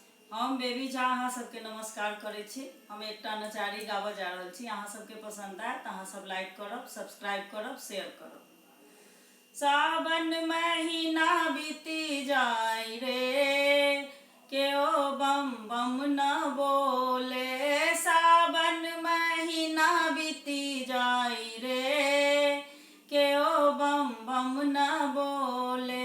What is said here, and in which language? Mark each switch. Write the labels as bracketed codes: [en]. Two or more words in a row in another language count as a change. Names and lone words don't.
[mai] हम बेबी झा अहाँ सबके नमस्कार करै छी। हम एकटा नचारी गाबऽ जा रहल छी। अहाँ सबके पसंद आए तऽ अहाँ सब लाइक करब, सब्सक्राइब करब, शेयर करब। सावन महीना बीती जाई रे, केओ बम बम न बोले। सावन महीना बीती जाई रे, केओ बम बम न बोले।